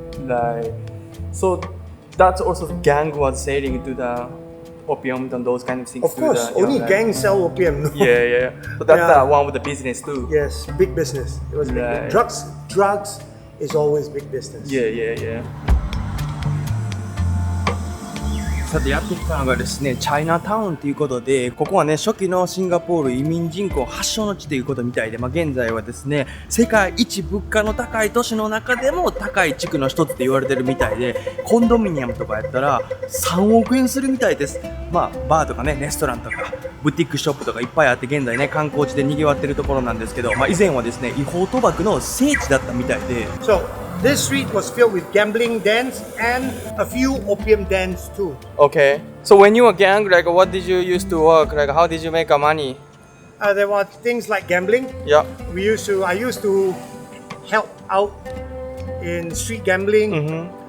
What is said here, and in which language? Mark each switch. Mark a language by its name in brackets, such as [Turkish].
[English] Like, so that's also gang was selling to the opium and those kind of things. Of course, only gangs sell opium. No? Yeah. So that's one of the business too. Yes, big business. It was big Right. Drugs is always big business. Yeah. [Japanese] さてやってきたのがですね、チャイナタウンということで、ここはね、初期のシンガポール移民人口発祥の地ということみたいで、現在はですね、世界一物価の高い都市の中でも高い地区の一つって言われてるみたいで、コンドミニアムとかやったら3億円するみたいです。バーとかね、レストランとか、ブティックショップとかいっぱいあって、現在ね、観光地で賑わってるところなんですけど、以前はですね、違法賭博の聖地だったみたいで、 [English] So this street was filled with gambling dens and a few opium dens too. Okay. So when you were gang, like what did you used to work? Like how did you make money? There were things like gambling. Yeah. I used to help out in street gambling.